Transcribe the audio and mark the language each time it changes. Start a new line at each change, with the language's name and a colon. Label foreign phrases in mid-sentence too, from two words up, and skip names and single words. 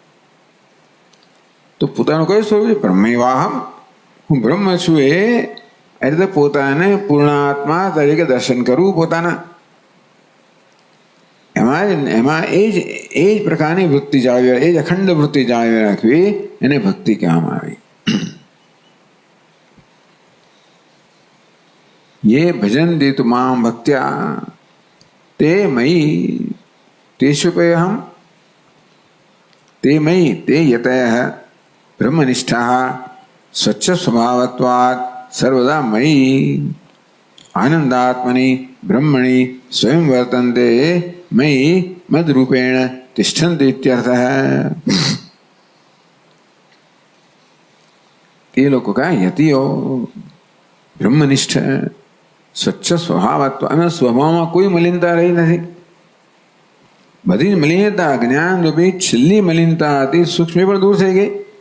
Gujarati: તો પોતાનું કયું સ્વરૂપ છે? બ્રહ્મૈવાહમ, હું બ્રહ્મ છું. એ રીતે પોતાને પૂર્ણાત્મા તરીકે દર્શન કરવું પોતાના. એમાં એમાં એ જ પ્રકારની વૃત્તિ જાળવી, એ જ અખંડ વૃત્તિ જાળવી રાખવી એને ભક્તિ કહેવામાં આવી.
Sanskrit: ये भजन्ति तु मां भक्त्या ते मयि तेषुपेऽहं ते मयि ते यतयः ब्रह्मनिष्ठाः स्वच्छ स्वभावत्वात् सर्वदा मयि आनन्दात्मनि ब्रह्मणि स्वयं वर्तन्ते मयि मद्रूपेण तिष्ठन्ति इत्यर्थः.
Gujarati: તે લોકો કા યતિઓ બ્રહ્મનિષ્ઠ સ્વચ્છ સ્વભાવત્વ, અને સ્વભાવમાં કોઈ મલિનતા રહી નથી. બધી મલિનતા જ્ઞાન રૂપી છેલ્લી મલિનતા હતી સૂક્ષ્મ પણ દૂર થઈ ગઈ.